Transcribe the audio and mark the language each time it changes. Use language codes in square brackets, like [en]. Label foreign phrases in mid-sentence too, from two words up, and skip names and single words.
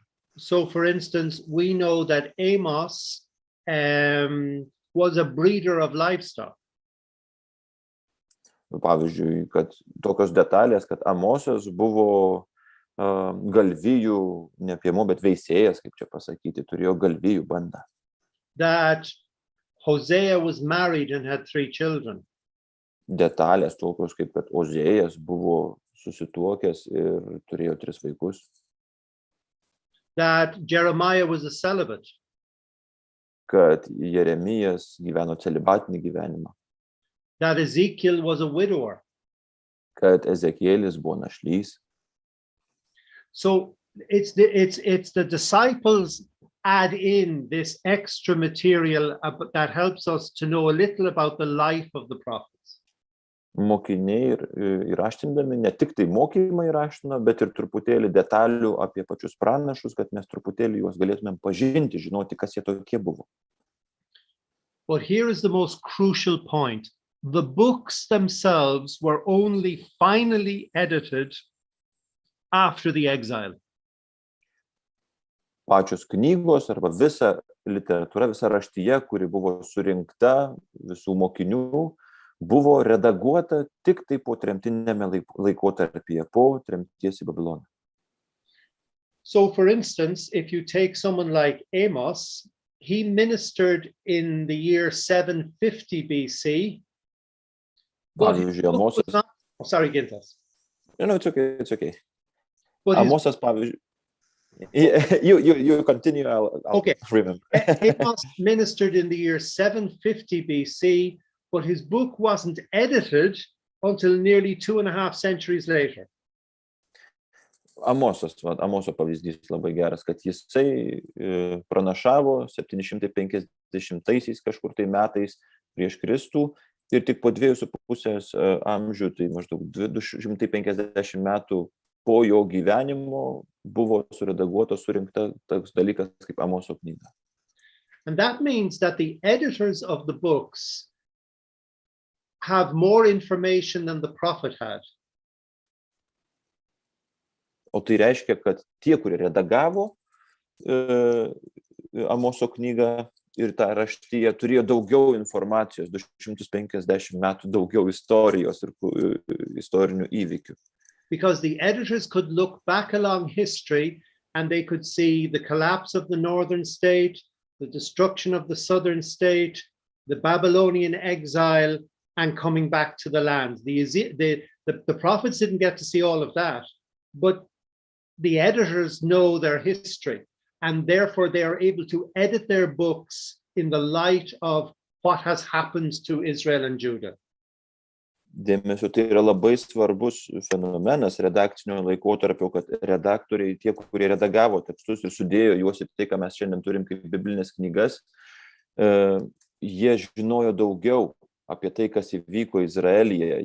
[en] So, for instance, we know that Amos was a breeder of livestock. [lt] Pavyzdžiui, kad tokios detalės, kad Amosas buvo galvijų, ne piemų, bet veisėjas, kaip čia pasakyti, turėjo galvijų bandą. [en] That Hosea was married and had 3 children. [lt] Detalės tokios, kaip kad Ozėjas buvo susituokęs ir turėjo 3 vaikus. [en] That Jeremiah was a celibate. [lt] Kad Jeremijas gyveno celibatinį gyvenimą. [en] That Ezekiel was a widower. [lt] Kad Ezekielis buvo našlys. [en] So it's the disciples add in this extra material that helps us to know a little about the life of the prophets. [lt] Mokiniai įraštindami ne tik tai mokymą įraština, bet ir truputėlį detalių apie pačius pranašus, kad mes truputėlį juos galėtumėm pažinti, žinoti, kas jie tokie buvo. [en] But here is the most crucial point. The books themselves were only finally edited after the exile. [lt] Pačios knygos arba visa literatūra, visa raštyje, kuri buvo surinkta visų mokinių, buvo redaguota tik tai po tremtinėme laikotarpyje, po tremties į Babiloną. [en] So, for instance, if you take someone like Amos, he ministered in the year 750 BC. [lt] Pavyzdžiui, Amosas. [en] Oh, sorry, Gintas. No, it's okay. But [lt] Amosas, pavyzdžiui. [en] You continue, I'll okay. Remember. Amos ministered in the year 750 BC, but his book wasn't edited until nearly 2.5 centuries later. [lt] Amoso pavyzdys labai geras, kad jisai pranašavo 750 kažkur tai metais prieš Kristų ir tik po 2,5 amžių, tai maždaug 250 metų po jo gyvenimo buvo suredaguotas, surinkta toks dalykas kaip Amoso knyga. [en] And that means that the editors of the books have more information than the prophet had. [lt] O tai reiškia, kad tie, kurie redagavo Amoso knygą ir tą raštiją, turėjo daugiau informacijos, 250 metų daugiau istorijos ir istorinių įvykių. [en] Because the editors could look back along history and they could see the collapse of the northern state, the destruction of the southern state, the Babylonian exile, and coming back to the land. The prophets didn't get to see all of that, but the editors know their history, and therefore they are able to edit their books in the light of what has happened to Israel and Judah. [lt] Dėmesio, tai yra labai svarbus fenomenas redakcinio laikotarpio, kad redaktoriai, tie, kurie redagavo tekstus ir sudėjo juos į tai, ką mes šiandien turim kaip biblinės knygas, jie žinojo daugiau apie tai, kas įvyko Izraelyje.